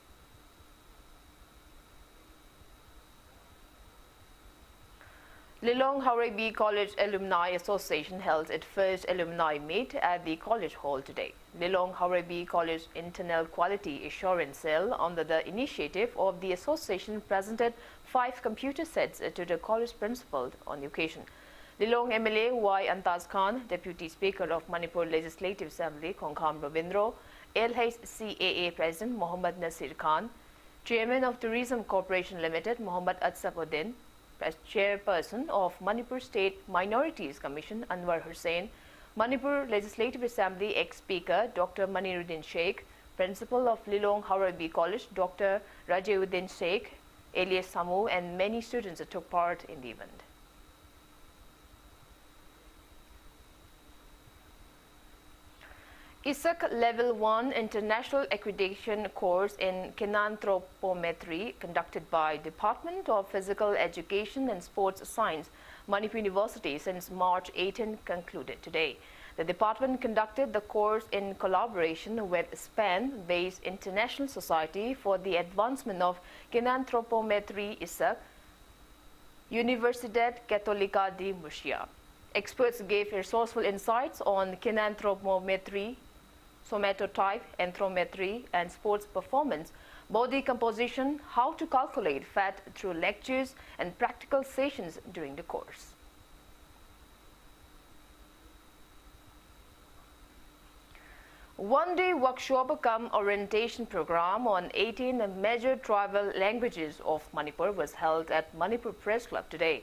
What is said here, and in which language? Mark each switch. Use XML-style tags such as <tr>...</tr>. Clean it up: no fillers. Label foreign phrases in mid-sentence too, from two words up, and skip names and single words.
<en>Lilong Haurabi College Alumni Association held its first alumni meet at the college hall today. Lilong Haurabi College Internal Quality Assurance Cell, under the initiative of the association, presented 5 computer sets to the college principal on the occasion. Lilong MLA Y. Antaz Khan, Deputy Speaker of Manipur Legislative Assembly Khongkham Ravindro, LHCAA President Mohammad Nasir Khan, Chairman of Tourism Corporation Limited Mohammad Atsafuddin, Chairperson of Manipur State Minorities Commission Anwar Hussain, Manipur Legislative Assembly ex-Speaker Dr. Maniruddin Sheikh, Principal of Lilong Haurabi College Dr. Rajauddin Sheikh, Elias Samu and many students took part in the event. ISAC Level 1 International Accreditation course in Kinanthropometry conducted by Department of Physical Education and Sports Science, Manipur University since March 18 concluded today. The department conducted the course in collaboration with Spain-based International Society for the Advancement of Kinanthropometry ISAC, Universidad Católica de Murcia. Experts gave resourceful insights on kinanthropometry, somatotype, anthropometry, and sports performance, body composition, how to calculate fat through lectures and practical sessions during the course. One-day workshop cum orientation program on 18 major tribal languages of Manipur was held at Manipur Press Club today.</en>